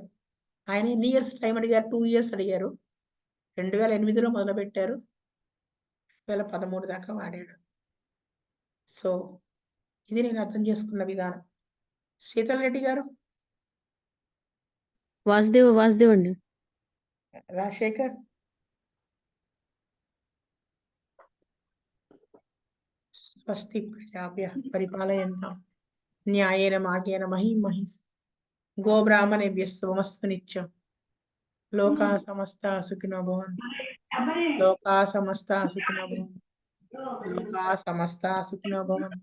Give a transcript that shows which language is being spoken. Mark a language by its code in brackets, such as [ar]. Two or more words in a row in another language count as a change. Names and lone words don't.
[te] ఆయన ఎన్ని [en] years time [te] అడిగారు, 2 years అడిగారు. 2008లో మొదలు పెట్టారు, 2013 దాకా వాడాడు. సో ఇది నేను అర్థం చేసుకున్న విధానం. శీతల్ రెడ్డి గారు, వాసుదేవ్ అండి. రాజశేఖర్, [sa] స్వస్తి ప్రజాభ్య పరిపాలయంతాం న్యాయేన మార్గేణ మహీం మహీస్ గోబ్రాహ్మణేభ్యః శుభమస్తు నిత్యం. లోకా సమస్తా సుఖినో భవంతు, లోకా సమస్తా సుఖినో భవంతు, లోకా సమస్తా సుఖినో భవంతు.